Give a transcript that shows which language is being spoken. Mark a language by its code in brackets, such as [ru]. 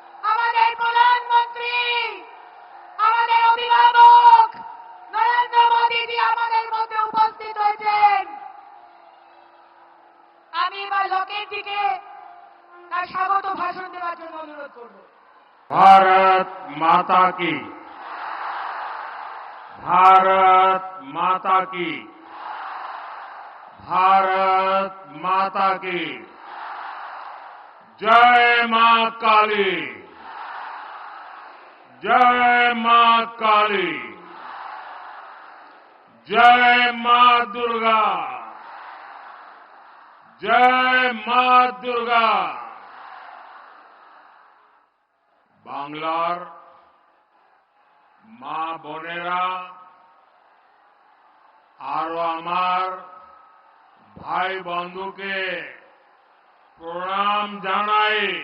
[bn] আমাদের প্রধানমন্ত্রী, আমাদের অভিভাবক নরেন্দ্র মোদীজি আমাদের মধ্যে উপস্থিত হয়েছেন। আমি এবার লকেটজিকে তার স্বাগত ভাষণ দেওয়ার জন্য অনুরোধ করব। [hi] भारत माता की, भारत माता की, भारत माता की जय मां काली, जय मां काली, जय मां दुर्गा, जय मां दुर्गा। [bn] বাংলার মা বোনেরা আরো আমার ভাই বন্ধুকে প্রণাম জানাই।